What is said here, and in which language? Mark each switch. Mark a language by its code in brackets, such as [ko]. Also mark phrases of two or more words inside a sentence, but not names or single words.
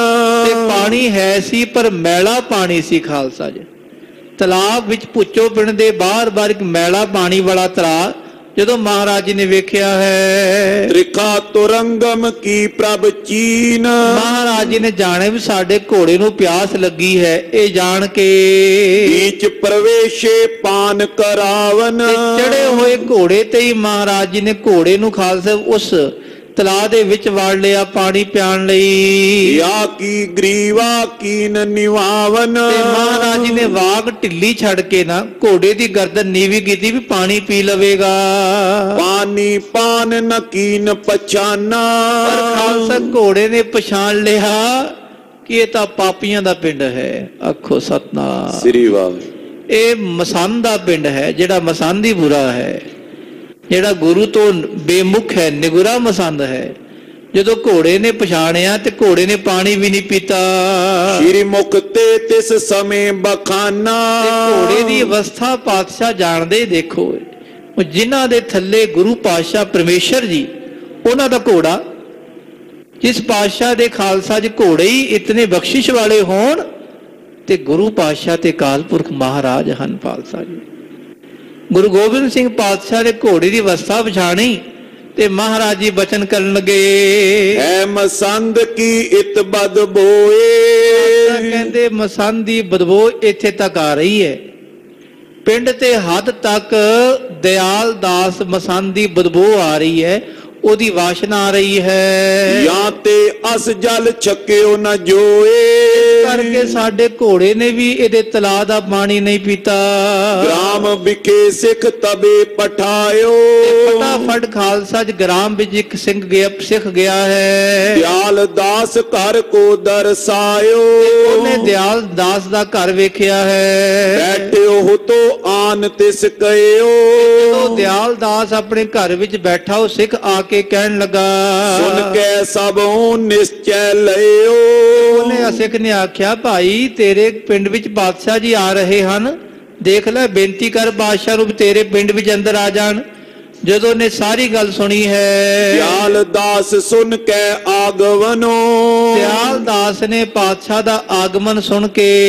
[pa] ਤੇ ਪਾਣੀ ਹੈ ਸੀ ਪਰ ਮੈਲਾ ਪਾਣੀ ਸੀ ਖਾਲਸਾ ਜੀ। ਤਲਾਬ ਵਿੱਚ ਪੁੱਛੋ ਪਿੰਡ ਦੇ ਬਾਹਰ-ਬਾਹਰ ਇੱਕ ਮੈਲਾ ਪਾਣੀ ਵਾਲਾ ਤਲਾਬ, ਜਦੋਂ ਮਹਾਰਾਜ ਜੀ ਨੇ ਵੇਖਿਆ ਹੈ [bra] तृखा तुरंगम की प्रभ चीन। [pa] ਮਹਾਰਾਜ ਜੀ ਨੇ ਜਾਣੇ ਵੀ ਸਾਡੇ ਘੋੜੇ ਨੂੰ ਪਿਆਸ ਲੱਗੀ ਹੈ, ਇਹ ਜਾਣ ਕੇ [bra] बीच प्रवेशे पान करावन। [pa] ਚੜੇ ਹੋਏ ਘੋੜੇ ਤੇ ਹੀ ਮਹਾਰਾਜ ਜੀ ਨੇ ਘੋੜੇ ਨੂੰ ਖਾਲਸਾ ਉਸ ਤਲਾਅ ਦੇ ਵਿੱਚ ਵਾੜ ਲਿਆ ਪਾਣੀ ਪਿਆਣ ਲਈ। [bra] या की ग्रीवा कीन निवावन। [pa] ਤੇ ਮਹਾਰਾਜ ਜੀ ਨੇ ਵਾਗ ਢਿੱਲੀ ਛੱਡ ਕੇ ਨਾ ਘੋੜੇ ਦੀ ਗਰਦਨ ਨੀਵੀਂ ਕੀਤੀ ਵੀ ਪਾਣੀ ਪੀ ਲਵੇਗਾ। [bra] पानी पान न कीन पछाना। [pa] ਪਰ ਖਾਲਸਾ ਘੋੜੇ ਨੇ ਪਛਾਣ ਲਿਆ ਕਿ ਇਹ ਤਾਂ ਪਾਪੀਆਂ ਦਾ ਪਿੰਡ ਹੈ। ਆਖੋ ਸਤਨਾਮ। ਸ੍ਰੀ ਵਾਹ। ਇਹ ਮਸੰਦ ਦਾ ਪਿੰਡ ਹੈ, ਜਿਹੜਾ ਮਸੰਦੀ ਬੁਰਾ ਹੈ, ਜਿਹੜਾ ਗੁਰੂ ਤੋਂ ਬੇਮੁਖ ਹੈ, ਨਿਗੁਰਾ ਮਸੰਦ ਹੈ। ਜਦੋਂ ਘੋੜੇ ਨੇ ਪਛਾਣਿਆ ਤੇ ਘੋੜੇ ਨੇ ਪਾਣੀ ਵੀ ਨਹੀਂ ਪੀਤਾ। [bra] श्री मुक्ते तिस समय बखाना। [pa] ਤੇ ਘੋੜੇ ਦੀ ਅਵਸਥਾ ਪਾਤਸ਼ਾਹ ਜਾਣਦੇ ਦੇਖੋ, ਉਹ ਜਿਨ੍ਹਾਂ ਦੇ ਥੱਲੇ ਗੁਰੂ ਪਾਤਸ਼ਾਹ ਪਰਮੇਸ਼ਰ ਜੀ, ਉਹਨਾਂ ਦਾ ਘੋੜਾ, ਜਿਸ ਪਾਤਸ਼ਾਹ ਦੇ ਖਾਲਸਾ ਜੀ ਘੋੜੇ ਹੀ ਇਤਨੇ ਬਖਸ਼ਿਸ਼ ਵਾਲੇ ਹੋਣ ਤੇ ਗੁਰੂ ਪਾਤਸ਼ਾਹ ਤੇ ਅਕਾਲ ਪੁਰਖ ਮਹਾਰਾਜ ਹਨ ਪਾਤਸ਼ਾਹ ਜੀ। ਗੁਰੂ ਗੋਬਿੰਦ ਸਿੰਘ ਪਾਤਸ਼ਾਹ ਨੇ ਘੋੜੇ ਦੀ ਅਵਸਥਾ ਪਛਾਣੀ ਤੇ ਮਹਾਰਾਜ ਜੀ ਬਚਨ ਕਰਨ ਲੱਗੇ। [bra] है मसंद की इत बद बोए। [pa] ਕਹਿੰਦੇ ਮਸੰਦ ਦੀ ਬਦਬੂ ਇੱਥੇ ਤੱਕ ਆ ਰਹੀ ਹੈ, ਪਿੰਡ ਤੇ ਹੱਦ ਤੱਕ ਦਿਆਲ ਦਾਸ ਮਸੰਦ ਦੀ ਬਦਬੂ ਆ ਰਹੀ ਹੈ, ਉਹਦੀ ਵਾਸ਼ਨਾ ਆ ਰਹੀ ਹੈ। [bra] या ते अस जल छक्यो न जोए। [pa] ਕਰਕੇ ਸਾਡੇ ਘੋੜੇ ਨੇ ਵੀ ਇਹਦੇ ਤਲਾਅ ਦਾ ਪਾਣੀ ਨਹੀਂ ਪੀਤਾ। [bra] ग्राम बिखे सिख तबे पठायो। [pa] ਫਟਾਫਟ ਖਾਲਸਾ ਚ ਗ੍ਰਾਮ ਵਿੱਚ ਇੱਕ ਸਿੰਘ ਗਿਆ, ਸਿੱਖ ਗਿਆ ਹੈ। [bra] दयाल दास घर को दर्शायो। [pa] ਉਹਨੇ ਦਿਆਲ ਦਾਸ ਦਾ ਘਰ ਵੇਖਿਆ ਹੈ। [bra] बैठे हो तो आन तिस कयो। [pa] ਜਦੋਂ ਦਿਆਲ ਦਾਸ ਆਪਣੇ ਘਰ ਵਿੱਚ ਬੈਠਾ, ਉਹ ਸਿੱਖ ਆ ਕੇ ਕਹਿਣ ਲੱਗਾ। [bra] सुन के सब निश्चय लयो। [pa] ਉਹਨੇ ਸਿੱਖ ਨੇ ਆਖਿਆ, ਭਾਈ ਤੇਰੇ ਪਿੰਡ ਵਿੱਚ ਬਾਦਸ਼ਾਹ ਜੀ ਆ ਰਹੇ ਹਨ, ਦੇਖ ਲੈ ਬੇਨਤੀ ਕਰ ਬਾਦਸ਼ਾਹ ਨੂੰ ਤੇਰੇ ਪਿੰਡ ਵਿੱਚ ਅੰਦਰ ਆ ਜਾਣ। ਜਦੋਂ ਨੇ ਸਾਰੀ ਗੱਲ ਸੁਣੀ ਹੈ, [bra] दयाल दास सुन के आगवनो। [pa] ਦਿਆਲ ਦਾਸ ਨੇ ਪਾਤਸ਼ਾਹ ਦਾ ਆਗਮਨ ਸੁਣ ਕੇ